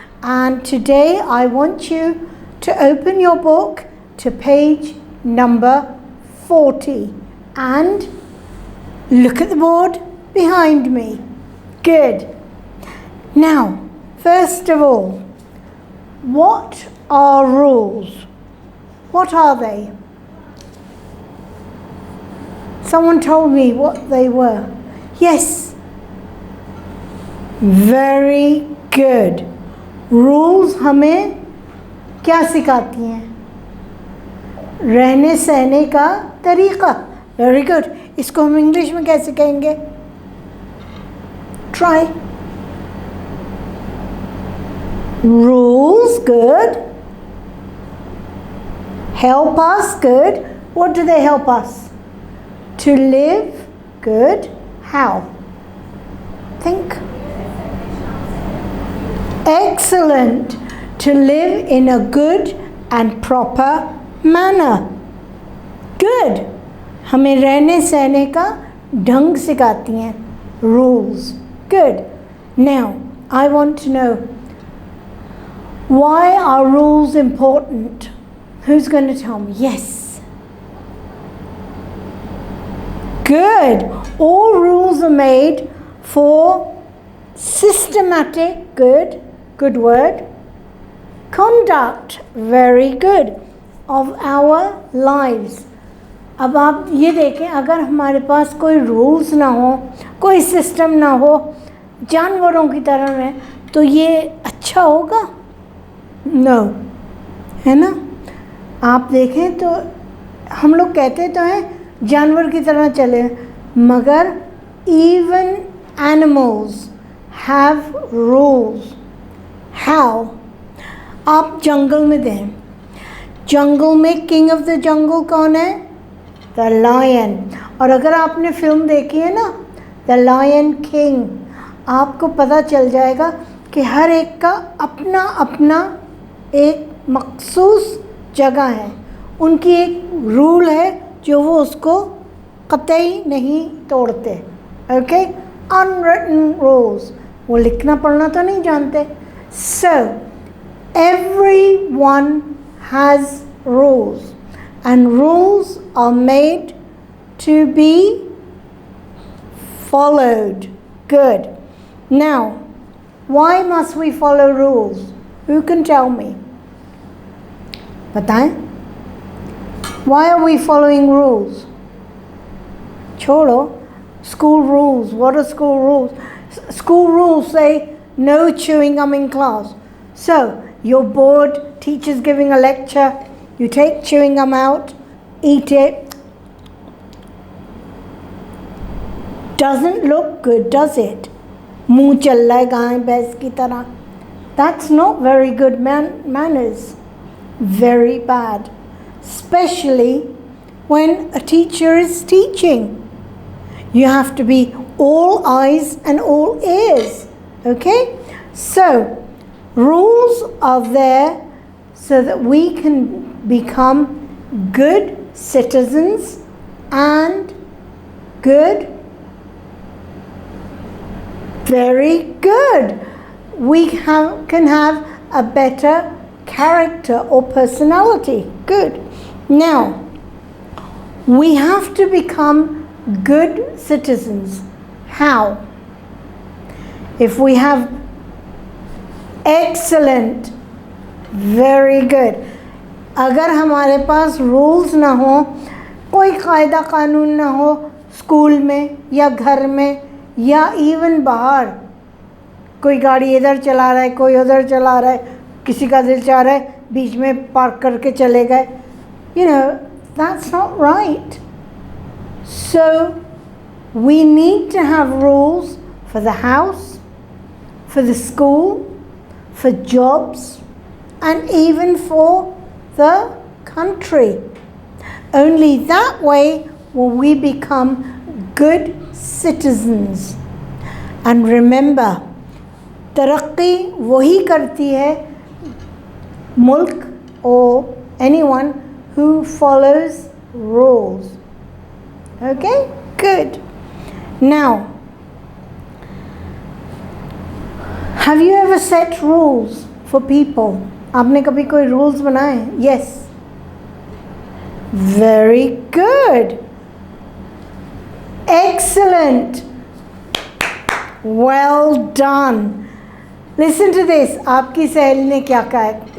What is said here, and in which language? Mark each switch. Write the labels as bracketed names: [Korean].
[English] And today I want you to open your book to page number 40 and look at the board behind me. Good. Now, first of all, what are rules? What are they? Someone told me what they were. Yes. Very good. [Hindi] Rules हमें क्या सिखाती हैं? रहने सहने का तरीका. [English] Very good. [Hindi] इसको हम इंग्लिश में कैसे कहेंगे? [English] Try. Rules, good. Help us, good. What do they help us? To live, good. How? Think. Excellent. To live in a good and proper manner. Good. [Hindi] हमें रहने सहने का ढंग सिखाती हैं. [English] Rules. Good. Now, I want to know, why are rules important? Who's going to tell me? Yes. Good. All rules are made for systematic, good word, conduct, very good, of our lives. [Hindi] अब आप ये देखें, अगर हमारे पास कोई rules ना हो, कोई सिस्टम ना हो, जानवरों की तरह में, तो ये अच्छा होगा? [English] No. [Hindi] है ना? आप देखें तो हम लोग कहते तो हैं जानवर की तरह चले, मगर [English] even animals have rules. How? [Hindi] आप जंगल में दें, जंगल में [English] king of the jungle [Hindi] कौन है? [English] The lion. [Hindi] और अगर आपने फिल्म देखी है ना, द लायन किंग, आपको पता चल जाएगा कि हर एक का अपना अपना एक मखसूस जगह है, उनकी एक रूल है जो वो उसको कतई नहीं तोड़ते. [English] Okay, unwritten rules. [Hindi] वो लिखना पढ़ना तो नहीं जानते. [English] So everyone has rules, and rules are made to be followed. Good. Now, why must we follow rules? Who can tell me? [Hindi] बताएं. [English] Why are we following rules? [Hindi] छोड़ो. [English] School rules. What are school rules? School rules say no chewing gum in class. So, you're bored, teacher's giving a lecture, you take chewing gum out, eat it. Doesn't look good, does it? [Hindi] मुंह चल रहा है गाय भैंस की तरह. [English] That's not very good manners. Very bad. Especially when a teacher is teaching. You have to be all eyes and all ears. Okay? So, rules are there so that we can become good citizens and good, very good. We can have a better character or personality. Good. Now, we have to become good citizens. How? If we have excellent, very good. [Hindi] अगर हमारे पास rules ना हो, कोई कायदा कानून ना हो, school में या घर में या इवन बाहर, कोई गाड़ी इधर चला रहा है, कोई उधर चला रहा है, किसी का दिल चाह रहा है बीच में पार्क करके चले गए, [English] you know, that's not right. So we need to have rules for the house, for the school, for jobs, and even for the country. Only that way will we become good citizens. And remember, [Hindi] तरक्की वही करती है मुल्क [English] or anyone who follows rules. Okay, good. Now, have you ever set rules for people? [Hindi] आपने कभी कोई rules बनाए? [English] Yes. Very good. Excellent. Well done. Listen to this. [Hindi] आपकी सहेली ने क्या कहा है?